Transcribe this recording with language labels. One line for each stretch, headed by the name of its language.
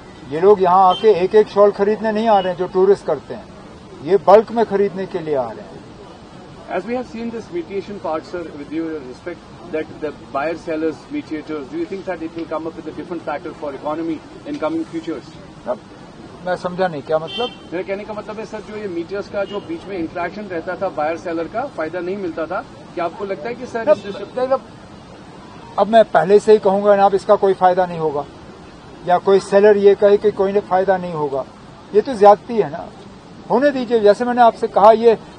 Urdu: یہ لوگ یہاں آ کے ایک ایک شال خریدنے نہیں آ رہے ہیں جو ٹورسٹ کرتے ہیں، یہ بلک میں خریدنے کے لیے آ رہے ہیں۔
English: As we have seen this mediation part, sir, with due respect, that the buyer-sellers, mediators, do you think that it will come up with a different factor for economy in coming futures?
Urdu: اب میں سمجھا نہیں کیا مطلب؟ میرے کہنے کا مطلب ہے سر، جو یہ میٹرز کا جو بیچ میں انٹریکشن رہتا تھا بائر سیلر کا، فائدہ نہیں ملتا تھا، کیا آپ کو لگتا ہے کہ سر اب میں پہلے سے ہی کہوں گا نا، اب اس کا کوئی فائدہ نہیں ہوگا، یا کوئی سیلر یہ کہے کہ کوئی فائدہ نہیں ہوگا، یہ تو زیادتی ہے نا۔ ہونے دیجیے، جیسے میں نے آپ سے کہا، یہ